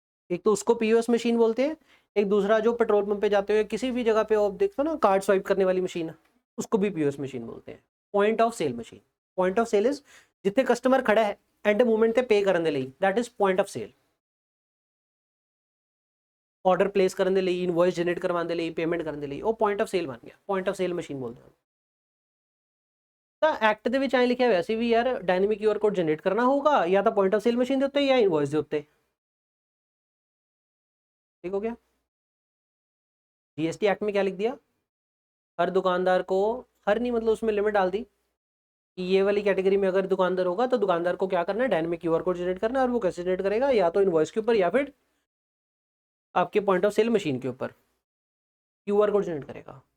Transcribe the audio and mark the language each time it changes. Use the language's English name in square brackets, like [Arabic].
[Hindi] एक तो उसको पीओएस मशीन बोलते हैं, एक दूसरा जो पेट्रोल पंप पे जाते हुए किसी भी जगह पे आप देखते हो ना कार्ड स्वाइप करने वाली मशीन, उसको भी पीओएस मशीन बोलते हैं, point of cell machine. Point of cell is जिथे कस्टमर खड़ा है एंड मोमेंट ते पे करने ਲਈ, that is point of cell. Order place करने ਲਈ, इनवॉइस जनरेट करवाने ਲਈ, पेमेंट करने ਲਈ, वो पॉइंट ऑफ सेल बन गया, पॉइंट ऑफ सेल मशीन बोलते हैं। [Punjabi] ਤਾਂ ਐਕਟ ਦੇ ਵਿੱਚ ਐਂ ਲਿਖਿਆ ਹੋਇਆ ਸੀ ਵੀ ਯਾਰ ਡਾਇਨਾਮਿਕ ਕਿਊਆਰ ਕੋਡ ਜਨਰੇਟ ਕਰਨਾ ਹੋਊਗਾ ਜਾਂ ਤਾਂ ਪੁਆਇੰਟ ਆਫ ਸੇਲ ਮਸ਼ੀਨ ਦੇ ਉੱਤੇ ਜਾਂ ਇਨਵॉइस ਦੇ ਉੱਤੇ। [Hindi] ठीक हो गया? जीएसटी एक्ट में क्या लिख दिया? हर दुकानदार को, हर नहीं मतलब उसमें लिमिट डाल दी कि ये वाली कैटेगरी में अगर दुकानदार होगा तो दुकानदार को क्या करना है, डायनामिक क्यूआर कोड जनरेट करना है। और वो कैसे जनरेट करेगा? या तो इनवॉइस के ऊपर या फिर आपके पॉइंट ऑफ सेल मशीन के ऊपर क्यूआर कोड जनरेट करेगा।